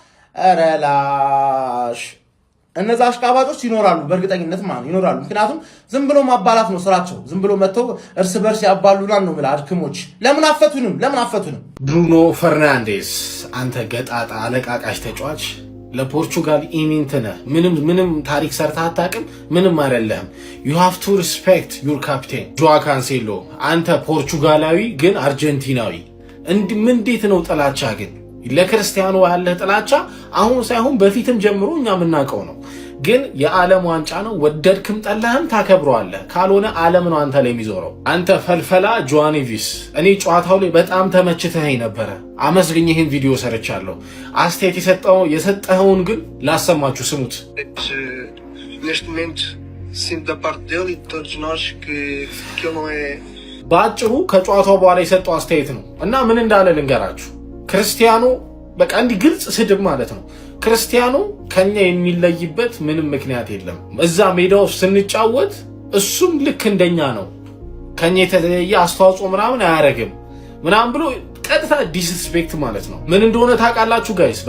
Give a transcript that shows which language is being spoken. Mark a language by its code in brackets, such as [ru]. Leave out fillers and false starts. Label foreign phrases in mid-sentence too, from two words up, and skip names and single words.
[am] አረላሽ እነዛ አሽቃባጮች ይኖራሉ በእርግጠኝነት ማለት ይኖራሉ ምክንያቱም ዝም ብሎ ማባላት ነው ስራቸው ዝም ብሎ መተው እርስ በርስ ያባሉናል ነው ማለት አድክሞች ለምን አፈቱንም ብሩኖ ፈርናንዴዝ አንተ ገጣጣ አለቃቃሽ ተጫዋች ለፖርቹጋል ኢሚንት ነህ ምንም ታሪክ ሰርታ አታውቅም ምንም አይደለም [en] you have to respect your captain [am] ጆዋ ካንሴሎ አንተ ፖርቹጋላዊ ግን አርጀንቲናዊ እንዴት ነው ጥላቻ ግን ለክርስቲያኖ ያለ ጥላቻ አሁን ሳይሆን በፊትም ጀምሮ እኛ ምናቀው ነው ግን የዓለም ዋንጫ ነው ወደድክም ጠላህም ታከብረዋለህ ካልሆነ ዓለም ነው አንተ ላይ የሚዞረው አንተ ፈልፈላ ጆዋኔቪስ እኔ ጨዋታው ላይ በጣም ተመችተኸኝ ነበር አመስግኝ ይሄን ቪዲዮ ሰርቻለሁ አስተያየት የሰጠኸውን ግን ላሰማችሁ ስሙት [pt] neste momento sinto da parte dele e de todos nós que ele não é [am] ባጭሩ ከጨዋታው በኋላ የሰጠው አስተያየት ነው እና ምን እንዳለ ልንገራችሁ ክርስቲያኖ በቃ እንዲ ግልጽ ስድብ ማለት ነው ክርስቲያኖ ከኛ የሚለይበት ምንም ምክንያት የለም እዛ ሜዳው ስንጫወት እሱም ልክ እንደኛ ነው ከኛ የተለየ አስተዋጽኦ ምናምን አያረግም ምናምን ብሎ ቀጥታ ዲስሪስፔክት ማለት ነው ምን እንደሆነ ታውቃላችሁ ጋይስ